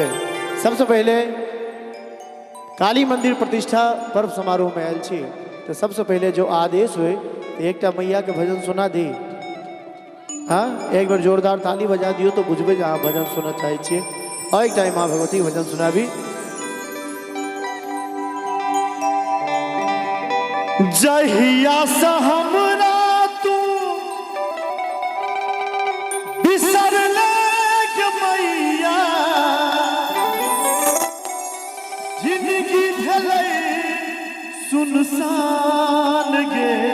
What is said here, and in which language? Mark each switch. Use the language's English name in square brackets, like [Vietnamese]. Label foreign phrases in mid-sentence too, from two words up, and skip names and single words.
[Maithili] सबसे पहले काली मंदिर प्रतिष्ठा पर्व समारोह में आयल छी, तो सबसे पहले जो आदेश हुए एक मैया के भजन सुना दी। हाँ, एक बार जोरदार ताली बजा दियो तो बुझबे जे अहाँ भजन सुनना चाहे छिए। और एक टाइम माँ भगवती भजन सुनाबी। जहिया से हमरा तू बिसरले के मैया, जिंदगी भेलै सुनसान गे।